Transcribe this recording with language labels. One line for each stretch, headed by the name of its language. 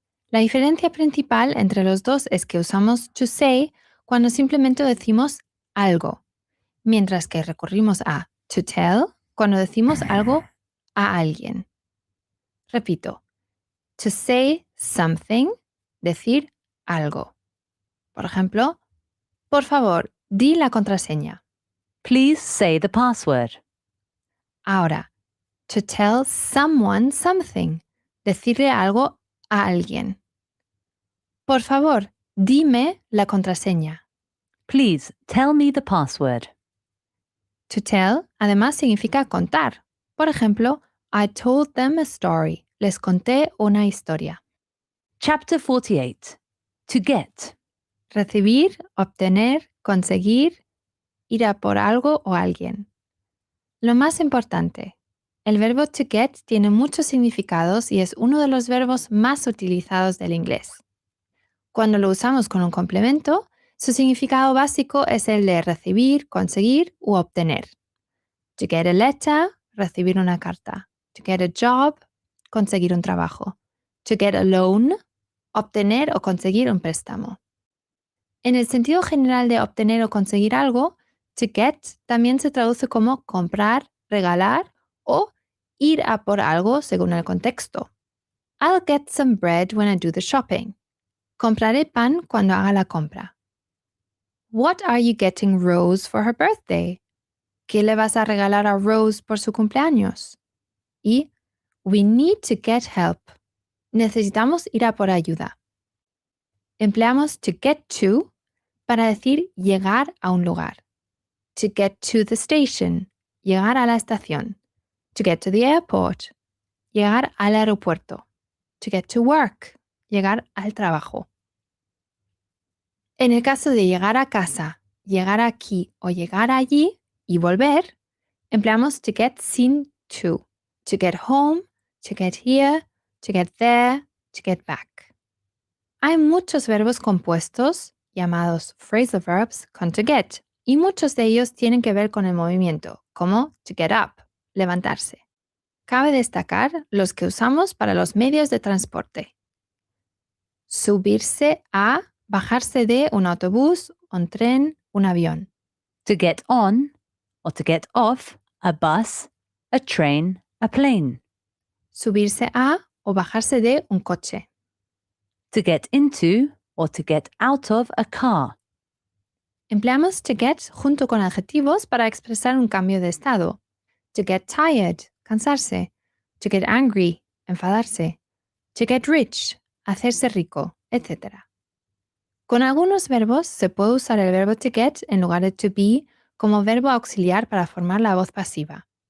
Spanish: La diferencia principal entre los dos es que usamos to say cuando simplemente decimos algo, mientras que recurrimos a to tell cuando decimos algo a alguien. Repito,
English: to say something,
Spanish: decir algo. Por ejemplo, por favor, di la contraseña.
English: Please say the password.
Spanish: Ahora,
English: to tell someone something,
Spanish: decirle algo a alguien. Por favor, dime la contraseña.
English: Please tell me the password.
Spanish: To tell, además, significa contar. Por ejemplo,
English: I told them a story.
Spanish: Les conté una historia.
English: Chapter 48. To get.
Spanish: Recibir, obtener, conseguir, ir a por algo o alguien. Lo más importante, el verbo to get tiene muchos significados y es uno de los verbos más utilizados del inglés. Cuando lo usamos con un complemento, su significado básico es el de recibir, conseguir u obtener.
English: To get a letter,
Spanish: recibir una carta.
English: To get a job,
Spanish: conseguir un trabajo.
English: To get a loan,
Spanish: obtener o conseguir un préstamo. En el sentido general de obtener o conseguir algo, to get también se traduce como comprar, regalar o ir a por algo según el contexto.
English: I'll get some bread when I do the shopping.
Spanish: Compraré pan cuando haga la compra.
English: What are you getting Rose for her birthday?
Spanish: ¿Qué le vas a regalar a Rose por su cumpleaños? Y
English: we need to get help.
Spanish: Necesitamos ir a por ayuda. Empleamos to get to para decir llegar a un lugar.
English: To get to the station,
Spanish: llegar a la estación.
English: To get to the airport,
Spanish: llegar al aeropuerto.
English: To get to work,
Spanish: llegar al trabajo. En el caso de llegar a casa, llegar aquí o llegar allí y volver, empleamos to get sin to.
English: To get home, to get here, to get there, to get back.
Spanish: Hay muchos verbos compuestos, llamados phrasal verbs, con to get, y muchos de ellos tienen que ver con el movimiento, como
English: to get up,
Spanish: levantarse. Cabe destacar los que usamos para los medios de transporte. Subirse a, bajarse de un autobús, un tren, un avión.
English: To get on or to get off a bus, a train, a plane.
Spanish: Subirse a o bajarse de un coche.
English: To get into or to get out of a car.
Spanish: Empleamos to get junto con adjetivos para expresar un cambio de estado.
English: To get tired,
Spanish: cansarse.
English: To get angry,
Spanish: enfadarse. To get rich, hacerse rico, etc. Con algunos verbos se puede usar el verbo to get en lugar de to be como verbo auxiliar para formar la voz pasiva.